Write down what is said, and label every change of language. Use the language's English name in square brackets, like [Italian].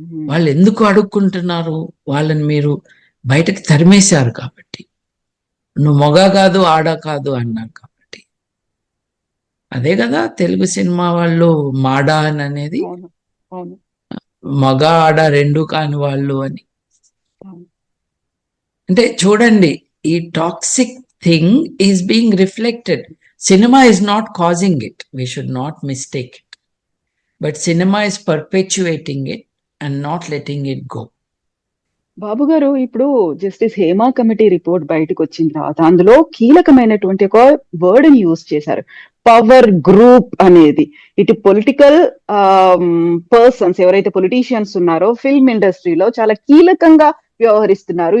[Telugu] వాళ్ళు ఎందుకు అడుక్కుంటున్నారు? వాళ్ళని మీరు బయటకు తరిమేశారు కాబట్టి, నువ్వు మొగ కాదు ఆడ కాదు అన్నారు కాబట్టి. అదే కదా తెలుగు సినిమా వాళ్ళు మాడా అని అనేది, మగ ఆడ రెండు కాని వాళ్ళు అని. అంటే చూడండి, [English] ఈ toxic thing is being reflected. Cinema is not causing it. We should not mistake it. But cinema is perpetuating it and not letting it go. [Telugu] బాబు గారు, ఇప్పుడు జస్టిస్ హేమా కమిటీ రిపోర్ట్ బయటకు వచ్చిన తర్వాత అందులో కీలకమైనటువంటి ఒక వర్డ్ ని యూజ్ చేశారు, పవర్ గ్రూప్ అనేది. ఇటు పొలిటికల్ పర్సన్స్ ఎవరైతే పొలిటీషియన్స్ ఉన్నారో ఫిల్మ్ ఇండస్ట్రీలో చాలా కీలకంగా వ్యవహరిస్తున్నారు.